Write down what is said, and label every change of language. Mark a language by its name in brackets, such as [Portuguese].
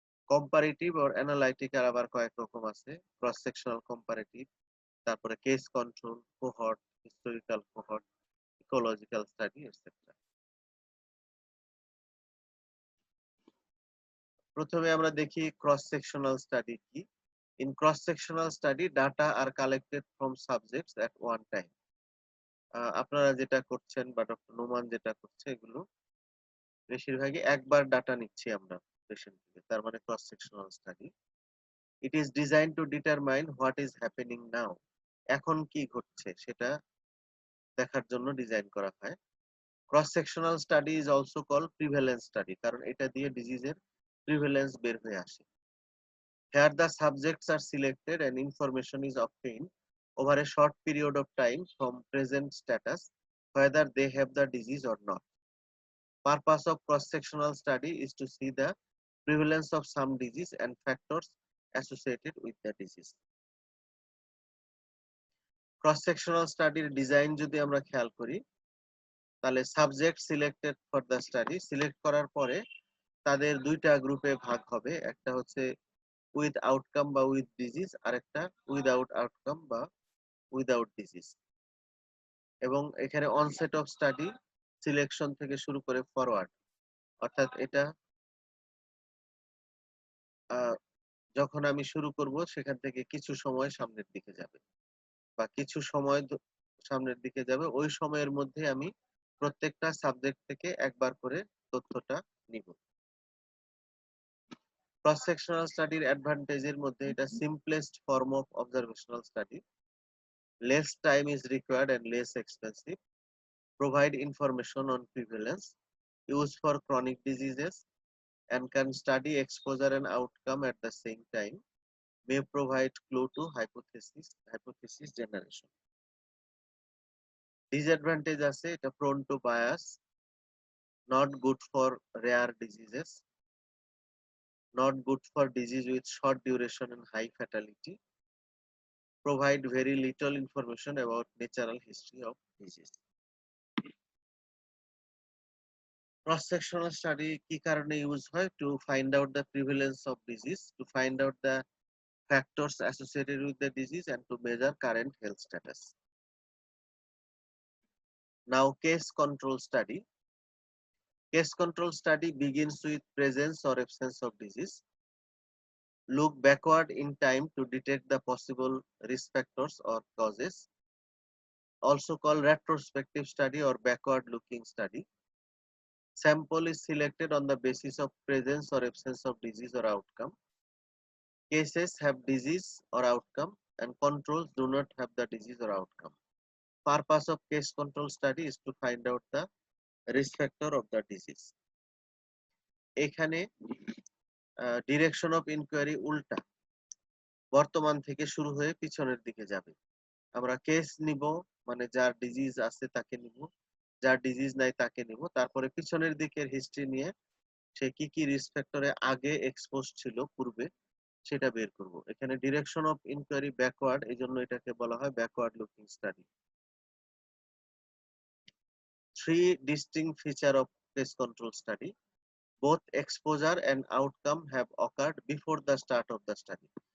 [Bangla] Comparative or analytic আর আবার কয়েক রকম আছে, ক্রস সেকশনাল কম্পারেটিভ, তারপরে case control, cohort, historical cohort [English] ecological study, etc. [Bangla] প্রথমে আমরা দেখি ক্রস সেকশনাল স্টাডি কি। [English] In cross sectional study, data are collected from subjects at one time. [Bangla] আপনারা যেটা করছেন বা ডক্টর নোমান যেটা করছে, এগুলো বেশিরভাগই একবার ডাটা নিচ্ছি আমরা পেশেন্ট থেকে, তার মানে cross sectional study. [English] it is design to determine what is happening now, [Bangla] এখন কি ঘটছে সেটা দেখার জন্য ডিজাইন করা হয়। [English] cross sectional study is also call prevalence study, [Bangla] কারণ এটা দিয়ে ডিজিজের প্রিভ্যালেন্স বের হয়ে আসে। [English] Here the subjects are selected and information is obtained over a short period of time from present status, whether they have the disease or not. Purpose of cross-sectional study is to see the prevalence of some disease and factors associated with the disease. [Bangla] Cross-sectional study design যদি আমরা খেয়াল করি, তাহলে [English] subject selected for the study, [Bangla] select করার পরে তাদের দুইটা গ্রুপে ভাগ হবে, একটা হচ্ছে উইথ আউটকাম বা উইথ ডিজিজ, আর একটা উইদাউট আউটকাম বা উইদাউট ডিজিজ। এবং এখানে অনসেট অফ স্টাডি সিলেকশন থেকে শুরু করে ফরওয়ার্ড, অর্থাৎ এটা যখন আমি শুরু করব সেখান থেকে কিছু সময় সামনের দিকে যাবে বা কিছু সময় সামনের দিকে যাবে, ওই সময়ের মধ্যে আমি প্রত্যেকটা সাবজেক্ট থেকে একবার করে তথ্যটা নিব। ক্রস সেকশনাল স্টাডির অ্যাডভান্টেজের মধ্যে এটা simplest form of observational study, [English] less time is required and less expensive, provide information on prevalence, used for chronic diseases, and can study exposure and outcome at the same time, may provide clue to hypothesis generation. Disadvantage [Bangla] আছে, এটা [English] prone to bias, not good for rare diseases, not good for disease with short duration and high fatality, provide very little information about natural history of disease. [Bangla] Cross sectional study কি কারণে use হয়? [English] To find out the prevalence of disease, to find out the factors associated with the disease, and to measure current health status. Now case control study. Case control study begins with presence or absence of disease. Look backward in time to detect the possible risk factors or causes. Also called retrospective study or backward looking study. Sample is selected on the basis of presence or absence of disease or outcome. Cases have disease or outcome and controls do not have the disease or outcome. Purpose of case control study is to find out the risk factor of the disease. [Bangla] এখানে direction of inquiry উল্টা, বর্তমান থেকে শুরু হয়ে পিছনের দিকে যাবে। আমরা কেস নিব, মানে যার ডিজিজ আছে তাকে নিব, যার ডিজিজ নাই তাকে নিব, তারপরে পিছনের দিকের হিস্ট্রি নিয়ে সে কি কি রিস্ক ফ্যাক্টরে আগে এক্সপোজ ছিল পূর্বে সেটা বের করব। এখানে ডিরেকশন অফ ইনকোয়ারি ব্যাকওয়ার্ড, এই জন্য এটাকে বলা হয় backward looking study. [English] Three distinct features of case control study. Both exposure and outcome have occurred before the start of the study.